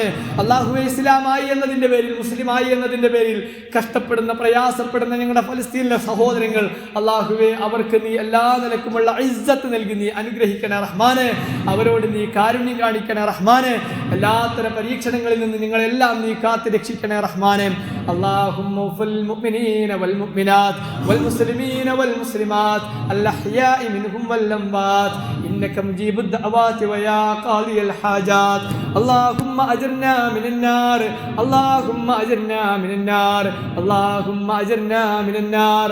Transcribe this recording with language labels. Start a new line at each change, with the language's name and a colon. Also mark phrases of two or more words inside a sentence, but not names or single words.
Malayalam: അള്ളാഹുവെ, ഇസ്ലാമായി എന്നതിൻ്റെ പേരിൽ, മുസ്ലിമായി എന്നതിൻ്റെ പേരിൽ കഷ്ടപ്പെടുന്ന, പ്രയാസപ്പെടുന്ന ഞങ്ങളുടെ ഫലസ്തീനിലെ സഹോദരങ്ങൾ അള്ളാഹുവെ അവർക്ക് നീ എല്ലാ നിലക്കുമുള്ള ഇസ്സത്ത് നൽകി നീ അനുഗ്രഹിക്കണേ റഹ്മാനെ. അവരോട് നീ കാരുണ്യം കാണിക്കണേ റഹ്മാനെ. എല്ലാത്തരം പരീക്ഷണങ്ങളിൽ നിന്ന് നിങ്ങളെല്ലാം നീ കാത്തു രക്ഷിക്കണേ റഹ്മാനെ.
Arabic: اللهم اغفر للمؤمنين والمؤمنات والمسلمين والمسلمات الأحياء منهم والأموات إنك مجيب الدعوات ويا قاضي الحاجات. اللهم أجرنا من النار، اللهم أجرنا من النار، اللهم أجرنا من النار.